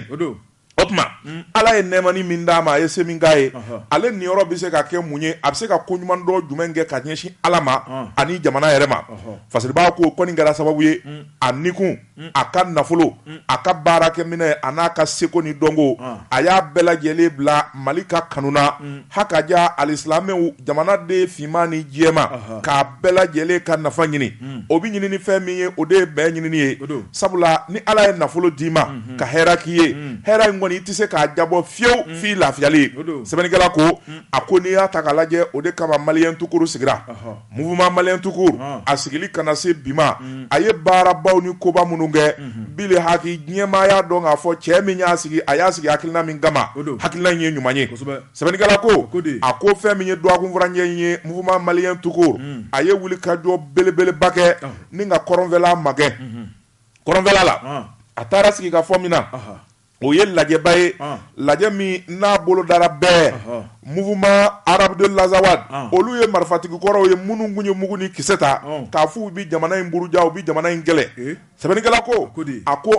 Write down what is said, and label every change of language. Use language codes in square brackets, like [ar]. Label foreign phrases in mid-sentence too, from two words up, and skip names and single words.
[bm] o tuma ala ye nɛɛmani min d'a ma a ye se min k'a ye ale niyɔrɔ bɛ se ka kɛ mun ye a bɛ se ka ko ɲuman dɔ jumɛn kɛ ka ɲɛsin ala ma ani jamana yɛrɛ ma fasiribaa ko kɔni kɛra sababu ye a nikun a ka nafolo a ka baarakɛminɛ a n'a ka seko ni dɔnko a y'a bɛɛ lajɛlen bila Mali ka kanu na hakaja alisilamɛw jamanaden finman ni jɛma k'a bɛɛ lajɛlen ka nafa ɲini o bi ɲini ni fɛn min ye o de ye bɛn ɲinini ye sabula ni ala ye nafolo d'i ma ka hɛrɛ k'i ye hɛrɛ in kɔni i tɛ se k'a jabɔ fiyewu f'i lafiyali sɛbɛnnikɛla ko a ko n'i y'a ta k'a lajɛ o de kama malien tout court sigira mouvement malien tout court a sigili kana se bi ma a ye baarabaw ni koba minnu kɛ bile haki diɲɛmaa y'a dɔn k'a fɔ cɛ min y'a sigi a y'a sigi hakilina min kama hakilina in ye ɲuman ye sɛbɛnnikɛla ko a ko fɛn min ye dɔgɔkunfura ɲɛ in ye mouvement malien tout court a ye wulikajɔ belebeleba kɛ ni ka kɔrɔnfɛla magɛn kɔrɔnfɛla la a taara sigi ka fɔ min na o ye lajɛba ye lajɛ min n'a bolo dara bɛɛ mouvement arabe de l'Azawad olu ye marifatigi kɔrɔw ye minnu kun ye mugu ni kisɛ ta k'a fɔ u bi jamana in buruja u bi jamana in kɛlɛ sɛbɛnnikɛla ko a ko